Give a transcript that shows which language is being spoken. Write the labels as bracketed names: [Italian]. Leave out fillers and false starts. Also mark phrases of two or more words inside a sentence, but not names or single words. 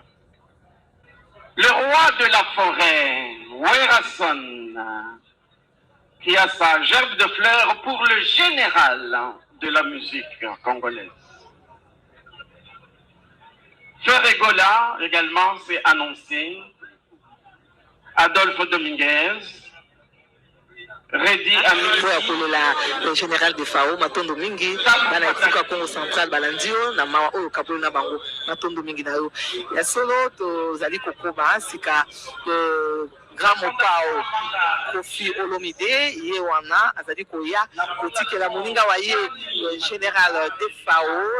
[French] Le roi de la forêt, Werason, qui a sa gerbe de fleurs pour le général de la musique congolaise. Ferregola également s'est annoncé. Adolphe Dominguez. Redi le général de FAO [Lingala] matondo mingi bana etika Congo central balandio na mawa oyo kabolo na bango matondo mingi na yo ya solo to zali kokoba sika grand mopao Kofi Olomide ye wana azali koya kotikela moninga wa ye [French] général de FAO